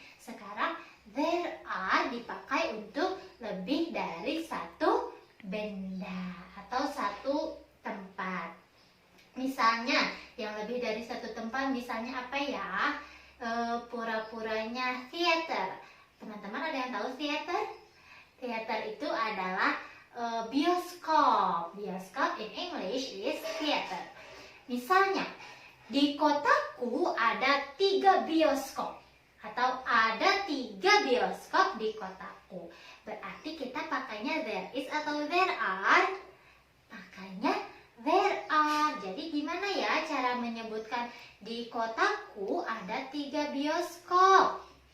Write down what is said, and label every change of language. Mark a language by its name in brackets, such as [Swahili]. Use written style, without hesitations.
[Indonesian] Sekarang there are dipakai untuk lebih dari 1 benda atau 1 tempat. Misalnya yang lebih dari 1 tempat, misalnya apa ya? Pura-puranya theater. Teman-teman ada yang tahu theater? Theater itu adalah bioskop. [English] Bioskop in English is theater. [Indonesian] Misalnya di kotaku ada 3 bioskop atau ada 3 bioskop di kotaku. Berarti kita pakainya there is atau there are? Pakainya there are. Jadi gimana ya cara menyebutkan di kotaku ada 3 bioskop?